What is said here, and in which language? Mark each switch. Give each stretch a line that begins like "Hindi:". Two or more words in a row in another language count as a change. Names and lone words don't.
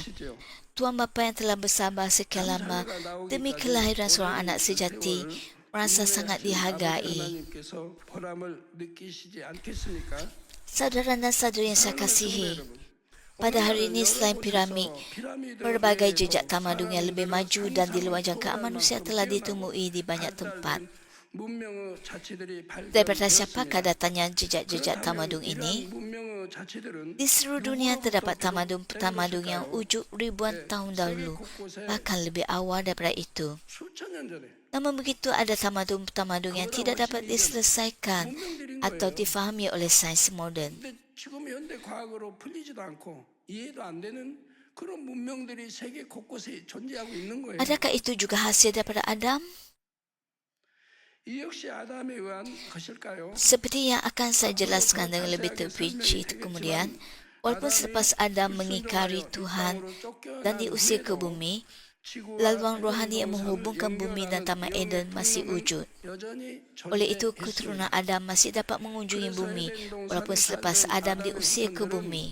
Malay: Tuhan Bapa yang telah bersabar sekian lama demi kelahiran seorang anak sejati merasa sangat dihargai. Saudara dan saudari yang saya kasihi, pada hari ini selain piramid, berbagai jejak tamadun yang lebih maju dan di luar jangkaan manusia telah ditemui di banyak tempat. Daripada siapakah datangnya jejak-jejak tamadun ini? Di seluruh dunia terdapat tamadun yang wujud ribuan tahun dahulu, bahkan lebih awal daripada itu. Namun begitu, ada tamadun yang tidak dapat diselesaikan atau difahami oleh sains moden.
Korean: 지금 현대 과학으로 풀리지도 않고 이해도 안 되는 그런 문명들이 세계 곳곳에 존재하고 있는 거예요.
Malay: Adakah itu juga hasil daripada Adam?
Korean: 이 역시 아담에 의한 것일까요?
Malay: Seperti yang akan saya jelaskan dengan lebih terperinci kemudian, walaupun selepas Adam mengingkari Tuhan dan diusir ke bumi, laluan rohani yang menghubungkan bumi dan Taman Eden masih wujud. Oleh itu, keturunan Adam masih dapat mengunjungi bumi walaupun selepas Adam diusir ke bumi.